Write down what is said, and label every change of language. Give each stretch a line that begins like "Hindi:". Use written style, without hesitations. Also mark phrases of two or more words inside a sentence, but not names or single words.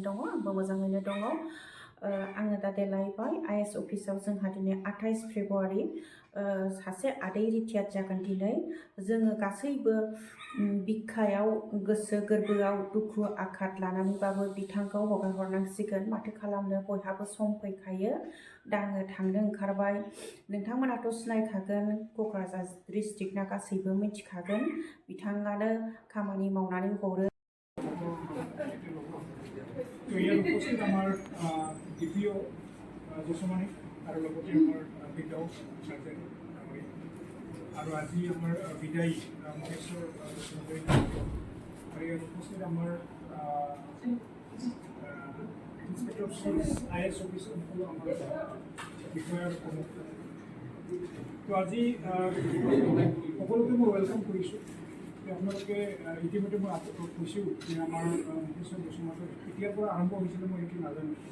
Bodo: दङ आंबो मोजाङैनो दङ आङो दा देलायबाय आइएस अफिसाव जोंहा दिनै 28 फेब्रुवारि सासे आदै रिटायार्ड जागोन दिनै जोङो गासैबो बिखायाव गोसो गोरबोआव दुखु आघात लानानैबाबो बिथांखौ हगारहरनांसिगोन माथो खालामनो बयहाबो सम फैखायो दा आङो थांनो ओंखारबाय नोंथांमोनाथ' सिनायखागोन क'क्राझार डिस्ट्रिक्टना गासैबो मिथिखागोन बिथाङानो खामानि मावनानै हरो
Assamese: तो ইয়াৰ উপস্থিত আমাৰ ডিপিঅ যশোমানী আৰু লগতে আমাৰ বিদাও নাৰ্জাৰী আৰু আজি আমাৰ বিদায়ী মহেশ্বৰ বসুমতাৰী আৰু ইয়াৰ উপস্থিত আমাৰ
English: Inspector of Police IAS officer
Assamese: সকলো আমাৰ বিষয়াৰ তো আজি সকলোকে মই ৱেলকাম কৰিছোঁ আপোনালোকে ইতিমধ্যে মই কৈছোঁ যে আমাৰ মহেশ্বৰ বসুমতাৰী কেতিয়াৰ পৰা আৰম্ভ হৈছিলে মই এইটো নাজানো